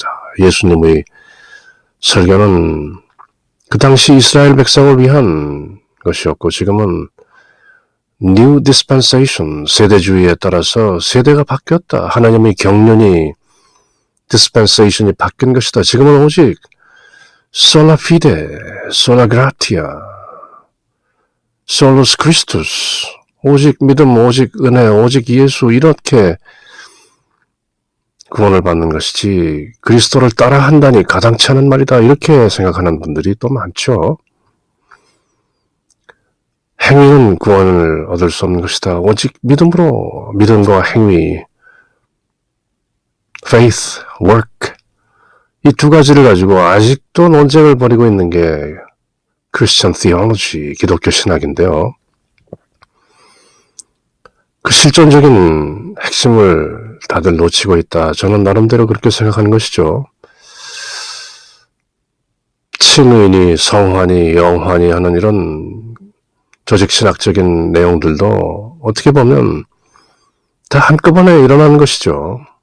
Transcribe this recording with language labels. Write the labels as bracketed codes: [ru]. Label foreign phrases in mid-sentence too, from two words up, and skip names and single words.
[ko] 예수님의 설교는 그 당시 이스라엘 백성을 위한 것이었고 지금은 [en] New Dispensation, [ko] 세대주의에 따라서 세대가 바뀌었다. 하나님의 경륜이 Dispensation이 바뀐 것이다. 지금은 오직 [la] Sola fide, sola gratia, solus Christus, [ko] 오직 믿음, 오직 은혜, 오직 예수, 이렇게 구원을 받는 것이지 그리스도를 따라한다니 가당치 않은 말이다, 이렇게 생각하는 분들이 또 많죠. 행위는 구원을 얻을 수 없는 것이다. 오직 믿음으로, 믿음과 행위, [en] faith, work, [ko] 이 두 가지를 가지고 아직도 논쟁을 벌이고 있는 게 [en] Christian theology, [ko] 기독교 신학인데요. 그 실존적인 핵심을 다들 놓치고 있다. 저는 나름대로 그렇게 생각하는 것이죠. 칭의니, 성화니, 영화니 하는 이런 조직신학적인 내용들도 어떻게 보면 다 한꺼번에 일어나는 것이죠.